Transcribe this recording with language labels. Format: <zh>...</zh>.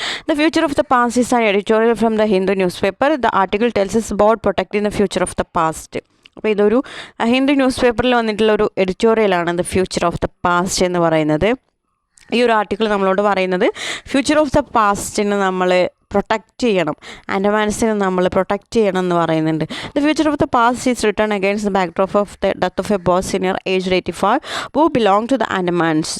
<en>The future of the past is an editorial from the Hindu newspaper. The article tells us about protecting the future of the past.</en> <ml>അപ്പോൾ ഇതൊരു Hindu news പേപ്പറിൽ വന്നിട്ടുള്ള ഒരു എഡിറ്റോറിയലാണ് the future of the past എന്ന് പറയുന്നത്. ഈ ഒരു article നമ്മളോട് പറയുന്നത് ഫ്യൂച്ചർ ഓഫ് ദ പാസ്റ്റിന് നമ്മൾ പ്രൊട്ടക്റ്റ് ചെയ്യണം, ആൻഡമാൻസിനെ നമ്മൾ പ്രൊട്ടക്റ്റ് ചെയ്യണം എന്ന് പറയുന്നുണ്ട്.</ml> <en>The future of the past is return against the backdrop of the death of a Bo senior aged 85 who belong to the Andamans.</en>